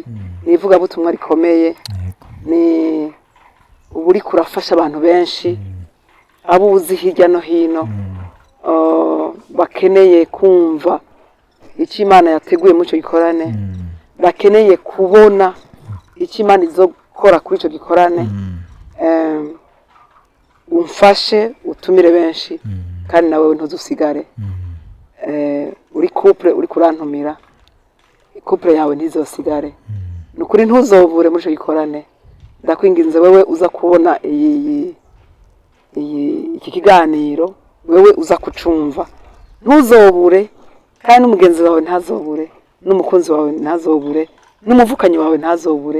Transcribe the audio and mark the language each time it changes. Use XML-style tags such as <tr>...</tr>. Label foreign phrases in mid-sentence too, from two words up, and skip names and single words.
<rn>Nivuga butumwa rikomeye, ni uburi kurafasha abantu benshi abo uzi hirya no hino bakeneye kumva icyo Imana yateguye muri icyo gikorane, bakeneye kubona icyo Imana izokora kuri icyo gikorane. Umfashe utumire benshi kandi nawe ntuzusigare. Uri couple uri kurantumira, couple yawe ntizosigare. Nukuri ntuzobure muri icyo gikorane. Ndakwinginze wewe uza kubona iki kiganiro, wewe uza kucumva, ntuzobure kandi n'umugenzi wawe ntazobure, n'umukunzi wawe ntazobure, n'umuvukanyi wawe ntazobure.</rn>